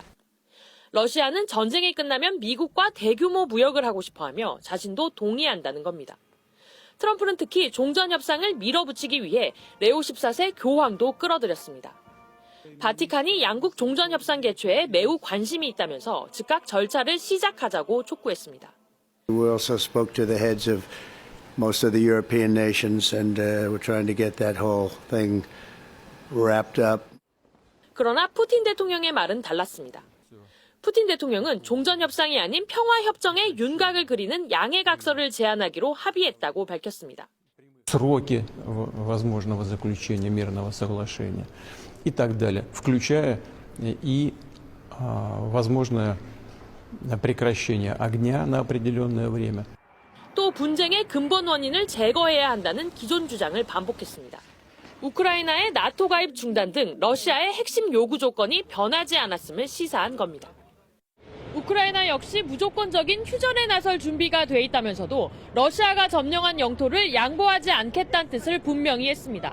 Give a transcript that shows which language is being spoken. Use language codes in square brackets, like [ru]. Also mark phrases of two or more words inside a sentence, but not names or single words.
[ko] 러시아는 전쟁이 끝나면 미국과 대규모 무역을 하고 싶어하며 자신도 동의한다는 겁니다. 트럼프는 특히 종전 협상을 밀어붙이기 위해 레오 14세 교황도 끌어들였습니다. 바티칸이 양국 종전 협상 개최에 매우 관심이 있다면서 즉각 절차를 시작하자고 촉구했습니다. [en] We also spoke to the heads of most of the European nations and we're trying to get that whole thing wrapped up. [ko] 그러나 푸틴 대통령의 말은 달랐습니다. 푸틴 대통령은 종전 협상이 아닌 평화 협정의 윤곽을 그리는 양해각서를 제안하기로 합의했다고 밝혔습니다. [ru] Сроки возможного заключения мирного соглашения и так далее, включая и возможное прекращение огня на определенное время. [ko] 또 분쟁의 근본 원인을 제거해야 한다는 기존 주장을 반복했습니다. 우크라이나의 나토 가입 중단 등 러시아의 핵심 요구 조건이 변하지 않았음을 시사한 겁니다. 우크라이나 역시 무조건적인 휴전에 나설 준비가 돼 있다면서도 러시아가 점령한 영토를 양보하지 않겠다는 뜻을 분명히 했습니다.